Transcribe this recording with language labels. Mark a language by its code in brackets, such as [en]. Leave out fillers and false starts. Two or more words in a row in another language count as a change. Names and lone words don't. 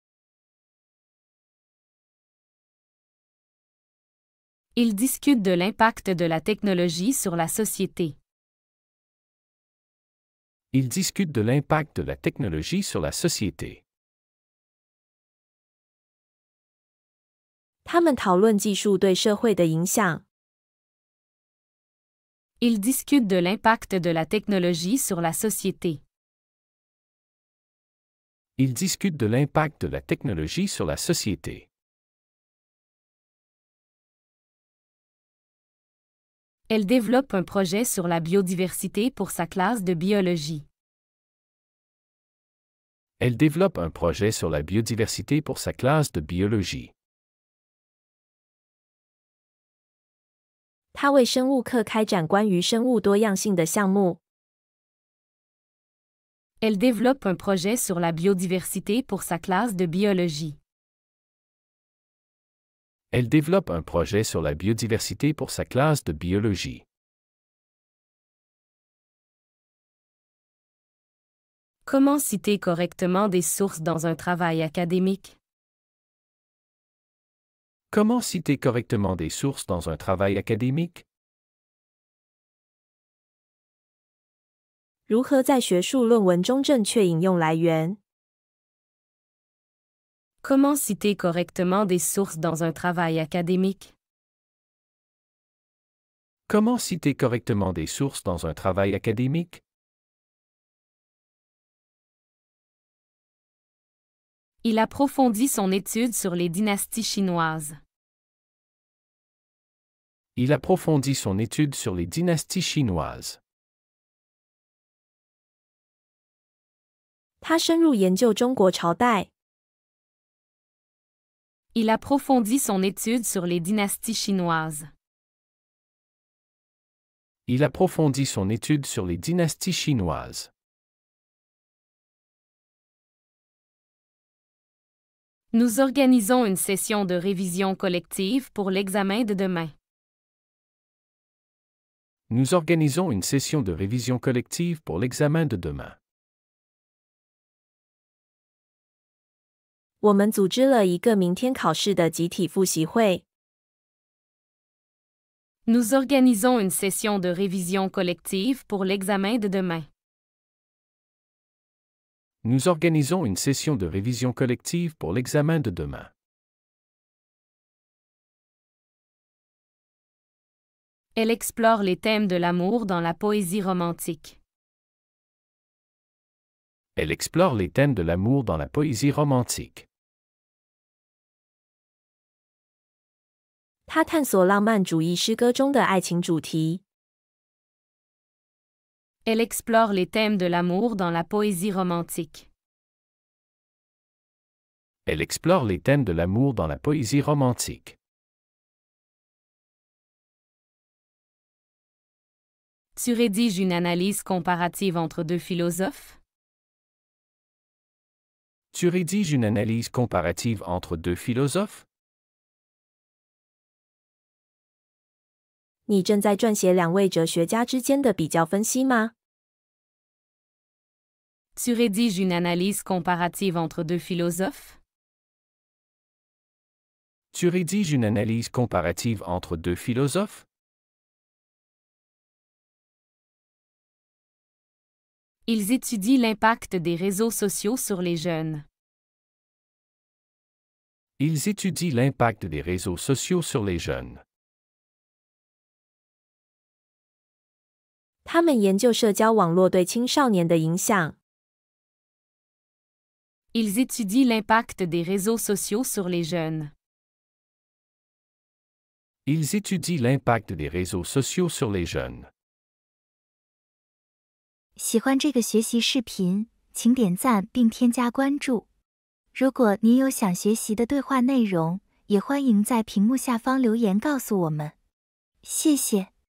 [fr] Ils discutent de l'impact de la technologie sur la société. Ils discutent de l'impact de la technologie sur la société. [zh] 他们讨论技术对社会的影响。 [fr] Ils discutent de l'impact de la technologie sur la société. Ils discutent de l'impact de la technologie sur la société. Elle développe un projet sur la biodiversité pour sa classe de biologie. Elle développe un projet sur la biodiversité pour sa classe de biologie. [zh] 他为生物课开展关于生物多样性的项目。 [fr] Elle développe un projet sur la biodiversité pour sa classe de biologie. Elle développe un projet sur la biodiversité pour sa classe de biologie. Comment citer correctement des sources dans un travail académique? Comment citer correctement des sources dans un travail académique? [zh] 如何在学术论文中正确引用来源？ [fr] Comment citer correctement des sources dans un travail académique? Comment citer correctement des sources dans un travail académique? Il approfondit son étude sur les dynasties chinoises. Il approfondit son étude sur les dynasties chinoises. [zh] 他深入研究中国朝代。 [fr] Il approfondit son étude sur les dynasties chinoises. Il approfondit son étude sur les dynasties chinoises. Nous organisons une session de révision collective pour l'examen de demain. Nous organisons une session de révision collective pour l'examen de demain. [zh] 我们组织了一个明天考试的集体复习会。 [fr] Nous organisons une session de révision collective pour l'examen de demain. Nous organisons une session de révision collective pour l'examen de demain. Elle explore les thèmes de l'amour dans la poésie romantique. Elle explore les thèmes de l'amour dans la poésie romantique. [zh] 他探索浪漫主义诗歌中的爱情主题。 [fr] Elle explore les thèmes de l'amour dans la poésie romantique. Elle explore les thèmes de l'amour dans la poésie romantique. Tu rédiges une analyse comparative entre deux philosophes? Tu rédiges une analyse comparative entre deux philosophes? [zh] 你正在撰写两位哲学家之间的比较分析吗？ [fr] Tu rédiges une analyse comparative entre deux philosophes? Tu rédiges une analyse comparative entre deux philosophes? Ils étudient l'impact des réseaux sociaux sur les jeunes. Ils étudient l'impact des réseaux sociaux sur les jeunes. [zh] 他们研究社交网络对青少年的影响。 [fr] Ils étudient l'impact des réseaux sociaux sur les jeunes. Ils étudient l'impact des réseaux sociaux sur les jeunes. [zh] 喜欢这个学习视频，请点赞并添加关注。如果您有想学习的对话内容，也欢迎在屏幕下方留言告诉我们。谢谢。